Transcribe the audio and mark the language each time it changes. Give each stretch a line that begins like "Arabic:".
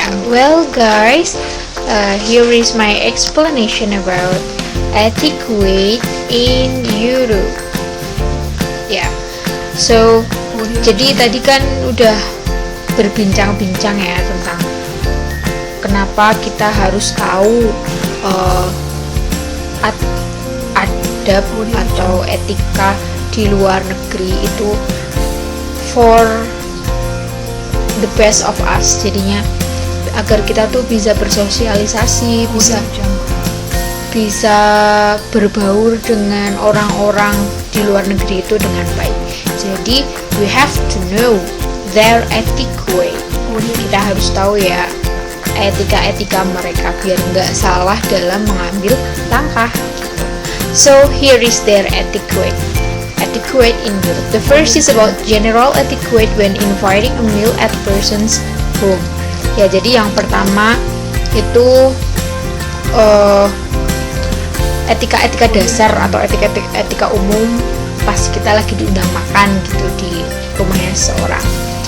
English: Well guys, here is my explanation about etiquette in Europe.
Indonesian: So jadi tadi kan udah berbincang-bincang ya tentang kenapa kita harus tahu adab atau etika di luar negeri itu
English: for the best of us,
Indonesian: jadinya agar kita tuh bisa bersosialisasi, bisa berbaur dengan orang-orang di luar negeri itu dengan baik.
English: Jadi we have to know their etiquette.
Indonesian: Kita harus tahu ya etika-etika mereka biar nggak salah dalam mengambil langkah gitu.
English: So here is their etiquette. Etiquette in Europe. The first is about general etiquette when inviting a meal at person's home.
Indonesian: Jadi yang pertama itu etika-etika dasar atau etika umum pas kita lagi diundang makan gitu di rumahnya seseorang.